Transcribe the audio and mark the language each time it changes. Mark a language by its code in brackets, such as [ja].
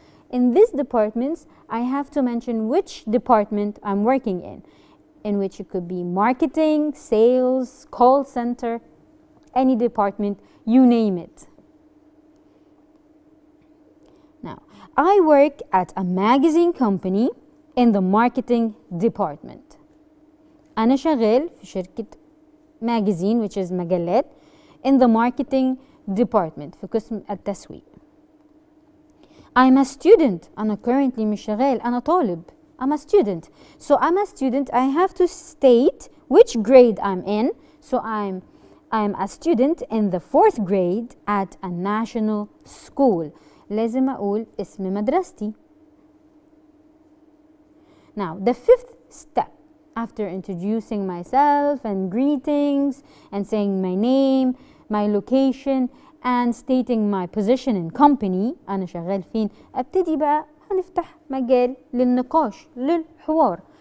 [en] In these departments I have to mention which department I'm working in which it could be marketing, sales, call center, any department, you name it. Now, I work at a magazine company in the marketing department. [ar] أنا شغال في شركة [en] magazine which is [ar] مجلات [en] in the marketing department [ar] في قسم التسويق. [en] I'm a student. [ar] أنا currently مش شغال، أنا طالب. [en] I'm a student. So I'm a student, I have to state which grade I'm in. So I'm a student in the 4th grade at a national school. [ar] لازم أقول اسم مدرستي. [en] Now, the 5th step, after introducing myself and greetings and saying my name, my location and stating my position in company, [ar] أنا شغال فين، أبتدي بقى هنفتح مجال للنقاش للحوار.